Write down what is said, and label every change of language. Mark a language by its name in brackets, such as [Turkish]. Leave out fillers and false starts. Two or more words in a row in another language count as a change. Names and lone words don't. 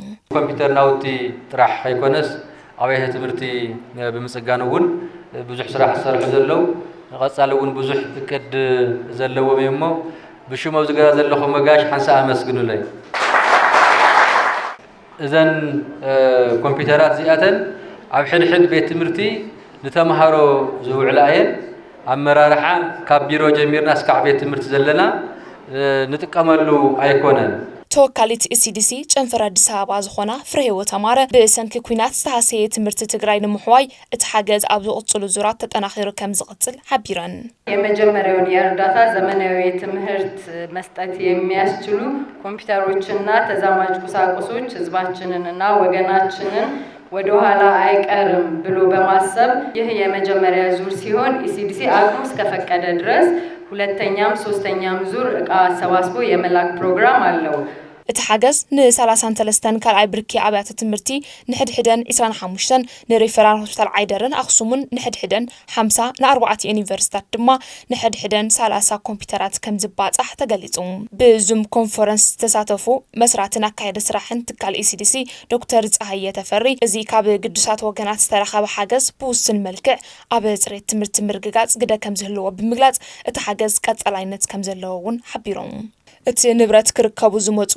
[Tigrinya] ኮምፒውተር ናውቲ ጥራሕ ኣይኮነስ ኣብያተ ትምህርቲ ብምጽጋን ብዙሕ ስራሕ ዝሰርሑ ዘለው ንቐጻሊ እውን ብዙሕ እቅድ ዘለዎም እሞ ብሽሞም ዝገዛ ዘለኹም መጋሽ ሓንሳ ኣመስግኑለይ እዘን ኮምፒውተራት እዚኣተን ኣብ ሕድሕድ ቤት ትምህርቲ ንተምሃሮ ዝውዕላ እየን ኣመራርሓ ካብ ቢሮ ጀሚርና እስካዕ ቤት ትምህርቲ ዘለና ንጥቀመሉ ኣይኮነን ተወካሊት ECDC ጨንፈር አዲስ አበባ ዝኾና ፍሬ ህይወት አማረ ብሰንኪ ኩናት ዝተሃሰየ ትምህርቲ ትግራይ ንምሕዋይ እቲ ሓገዝ ኣብ ዝቕጽሉ ዙራት ተጠናኺሩ ከም ዝቕጽል ሓቢረን [Amharic] የመጀመሪያውን የእርዳታ ዘመናዊ ትምህርት መስጠት የሚያስችሉ ኮምፒውተሮችና ተዛማጅ ቁሳቁሶች ህዝባችንንና ወገናችንን ወደ ኋላ አይቀርም ብሎ በማሰብ ይህ የመጀመሪያ ዙር ሲሆን ECDC አቅሙ እስከፈቀደ ድረስ ሁለተኛም ሶስተኛም ዙር ዕቃ አሰባስቦ የመላክ ፕሮግራም አለው [Tigrinya] እቲ ሓገዝ ን33 ካልኣይ ብርኪ ኣብያተ ትምህርቲ ንሕድሕደን 25 ንሪፈራል ሆስፒታል ዓይደርን ኣኽሱምን ንሕድሕደን 50 ን4 ዩኒቨርሲታት ድማ ንሕድሕደን 30 ኮምፒውተራት ከም ዝባጻሕ ተገሊጹ ብዙም ኮንፈረንስ ዝተሳተፉ መስራትን ኣካየደ ስራሕን ትካል ECDC ዶክተር ፀሃየ ተፈሪ እዚ ካብ ግዱሳት ወገናት ዝተረኸበ ሓገዝ ብውስን መልክዕ ኣብ ጽሬት ትምህርቲ ምርግጋጽ ግደ ከም ዝህልዎ ብምግላጽ እቲ ሓገዝ ቀጻላይነት ከም ዘለዎ እውን ሓቢሮም እቲ ንብረት ክርከቡ ዝመጹ